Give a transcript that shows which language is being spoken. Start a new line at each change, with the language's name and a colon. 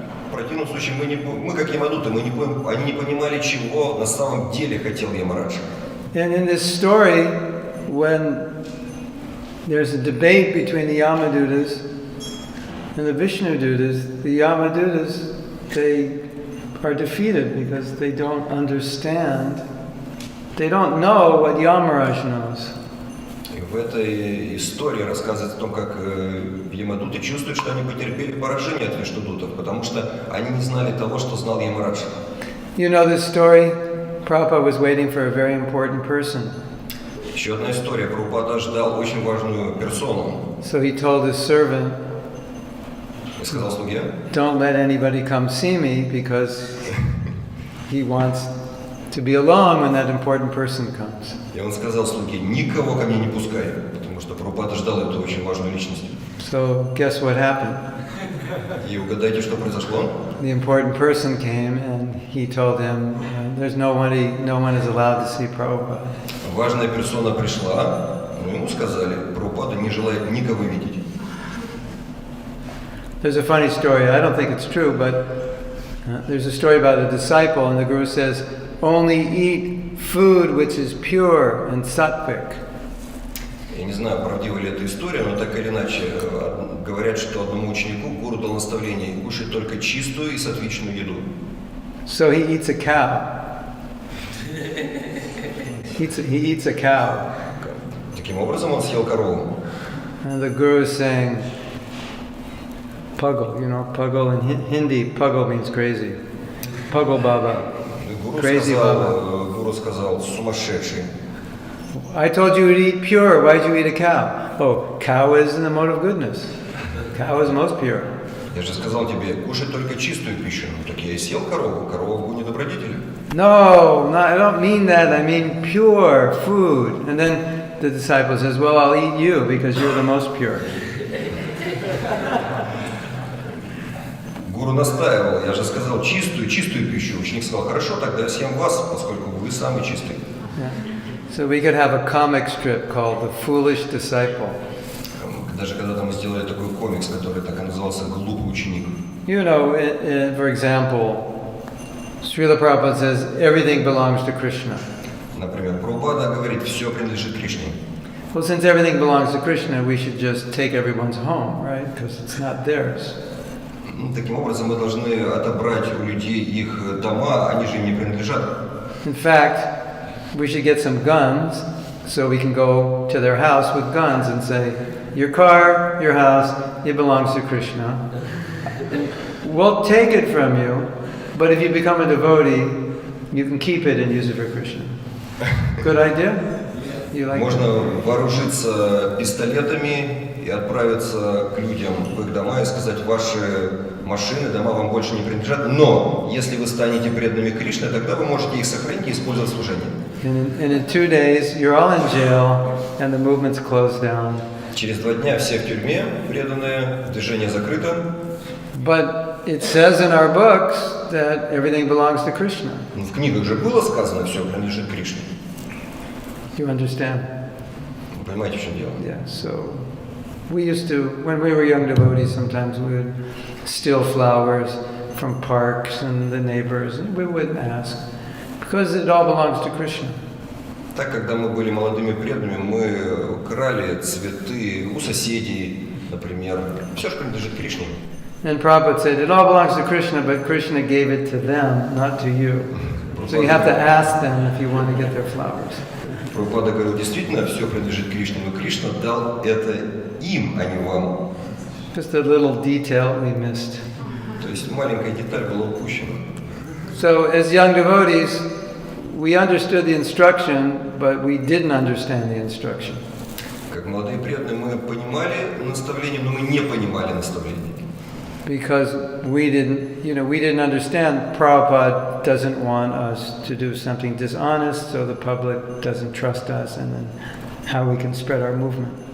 Russian: В противном случае мы как ямадуты, они не понимали, чего на самом деле хотел Ямарадж.
English: And in this story, when there's a debate between the Yamadutas and the Vishnudutas, the Yamadutas, they are defeated because they don't understand, they don't know what Yamaraj knows.
Russian: И в этой истории рассказывается о том, как ямадуты чувствуют, что они потерпели поражение от вишнудутов, потому что они не знали того, что знал Ямарадж.
English: You know this story? Prabhupada was waiting for a very important person.
Russian: Еще одна история. Прабхупада ждал очень важную персону.
English: So he told his servant,
Russian: И сказал слуге,
English: don't let anybody come see me because he wants to be alone when that important person comes.
Russian: и он сказал слуге, никого ко мне не пускай, потому что Прабхупада ждал эту очень важную личность.
English: So guess what happened?
Russian: И угадайте, что произошло?
English: The important person came and he told him, there's no one is allowed to see Prabhupada.
Russian: Важная персона пришла, но ему сказали, Прабхупада не желает никого видеть.
English: There's a funny story, I don't think it's true, but there's a story about a disciple and the Guru says, only eat food which is pure and sattvic.
Russian: Я не знаю, правдива ли эта история, но так или иначе говорят, что одному ученику гуру дал наставление кушать только чистую и сатвичную еду.
English: So he eats a cow. He eats a cow.
Russian: Таким образом он съел корову.
English: And the Guru is saying, Pagal, you know, Pagal in Hindi, Pagal means crazy. Pagal Baba. Crazy Baba.
Russian: Гуру сказал, сумасшедший.
English: I told you to eat pure, why'd you eat a cow? Oh, cow is in the mode of goodness. Cow is most pure.
Russian: Я же сказал тебе, кушай только чистую пищу. Ну так я и съел корову, корова в гуне добродетели.
English: No, I don't mean that, I mean pure food. And then the disciple says, well, I'll eat you because you're the most pure.
Russian: Гуру настаивал, я же сказал чистую пищу. Ученик сказал, хорошо, тогда я съем вас, поскольку вы самый чистый.
English: Yeah. So we could have a comic strip called The Foolish Disciple.
Russian: Даже когда-то мы сделали такой комикс, который так и назывался «Глупый ученик».
English: You know, for example, Srila Prabhupada says everything belongs to Krishna.
Russian: Например, Прабхупада говорит, все принадлежит Кришне.
English: Well, since everything belongs to Krishna, we should just take everyone's home, right? Because it's not theirs.
Russian: Таким образом, мы должны отобрать у людей их дома, они же им не принадлежат.
English: In fact, we should get some guns so we can go to their house with guns and say, your car, your house, it belongs to Krishna. We'll take it from you, but if you become a devotee, you can keep it and use it for Krishna. Good idea? You like
Russian: Можно вооружиться пистолетами и отправиться к людям в их дома и сказать: ваши машины, дома вам больше не принадлежат, но если вы станете преданными Кришне, тогда вы можете их сохранить и использовать в служении.
English: And in 2 days, you're all in jail, and the movement's closed down.
Russian: Через 2 дня все в тюрьме, преданные, движение закрыто.
English: But it says in our books that everything belongs to Krishna.
Russian: Но в книгах же было сказано, все принадлежит Кришне.
English: You understand?
Russian: Вы понимаете, в чем дело?
English: Yeah, so we used to, when we were young devotees, sometimes we would steal flowers from parks and the neighbors, and we would ask, because it all belongs to Krishna.
Russian: Так, когда мы были молодыми преданными, мы крали цветы у соседей, например. Все же принадлежит Кришне.
English: And Prabhupada said, it all belongs to Krishna, but Krishna gave it to them, not to you. So you have to ask them if you want to get their flowers.
Russian: Прабхупада говорил, действительно, все принадлежит Кришне, но Кришна дал это им, а не вам.
English: Just a little detail we missed.
Russian: То есть маленькая деталь была упущена.
English: So as young devotees, we understood the instruction, but we didn't understand the instruction.
Russian: Как молодые преданные мы понимали наставление, но мы не понимали наставление.
English: Because we didn't understand Prabhupada doesn't want us to do something dishonest, so the public doesn't trust us, and then how we can spread our movement.